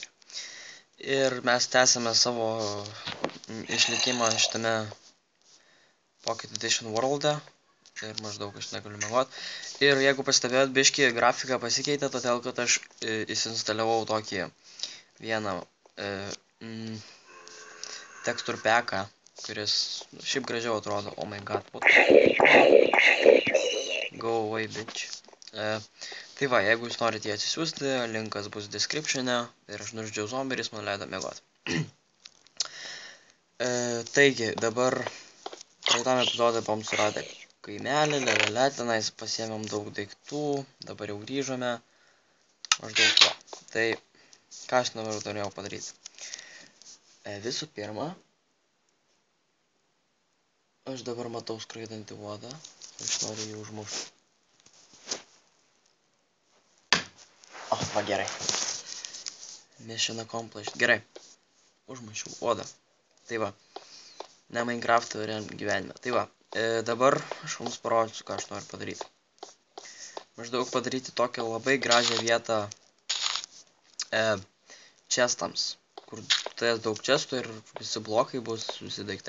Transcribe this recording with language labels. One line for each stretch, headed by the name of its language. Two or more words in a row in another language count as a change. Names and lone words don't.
Lithuanian: Ir mes tęsime savo išlikimą šitame Pocket Edition world'e. Ir maždaug aš negaliu mėgot. Ir jeigu pastebėjot, biškį grafika pasikeitė, todėl kad aš įsinstaliavau tokį vieną
English: texture packą,
Lithuanian: kuris šiaip gražiau atrodo.
English: Oh my god, what the... Go away, bitch.
Lithuanian: Tai va, jeigu jūs norite jį atsisiųsti, linkas bus description'e ir aš nužudžiau zombį ir jis man leido mėgoti. Taigi, dabar praeitam epizodui buvom suradę kaimelį, tenais pasiėmėm daug daiktų, dabar jau grįžome, maždaug to. Tai, ką aš norėjau padaryti? Visų pirma, aš dabar matau skraidantį uodą, aš noriu jį užmušti. Va, gerai.
English: Mission accomplished.
Lithuanian: Gerai. Užmušiau uodą. Tai va. Ne Minecraft'o gyvenime. Tai va. Dabar aš jums parodysiu, ką aš noriu padaryti. Maždaug padaryti tokią labai gražią vietą chestams. Kur turės daug chestų ir visi blokai bus visi daiktai.